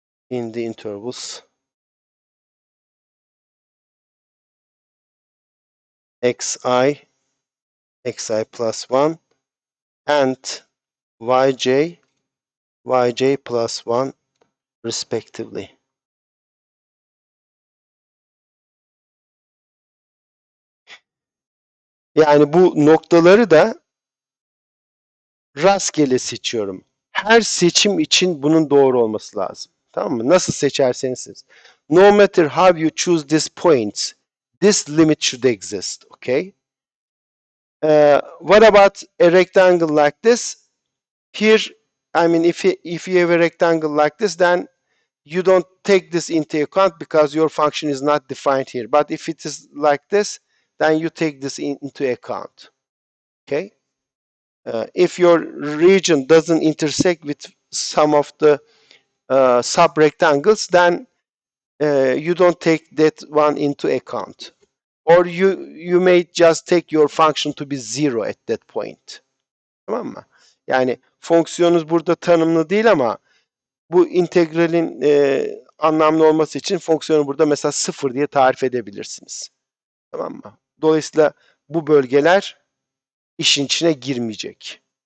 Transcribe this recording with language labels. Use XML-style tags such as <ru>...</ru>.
<en>In the intervals xi plus 1 and yj plus 1 respectively.</en> <tr>Yani bu noktaları da rastgele seçiyorum. Her seçim için bunun doğru olması lazım. Tamam mı? Nasıl seçerseniz siz.</tr> <en>No matter how you choose these points, this limit should exist. Okay? What about a rectangle like this? Here, I mean, if you have a rectangle like this, then you don't take this into account because your function is not defined here. But if it is like this, then you take this into account. Okay. If your region doesn't intersect with some of the subrectangles, then you don't take that one into account. Or you may just take your function to be zero at that point.</en> <tr>Tamam mı? Yani fonksiyonunuz burada tanımlı değil ama bu integralin anlamlı olması için fonksiyonu burada mesela sıfır diye tarif edebilirsiniz. Tamam mı? Dolayısıyla bu bölgeler işin içine girmeyecek.</tr>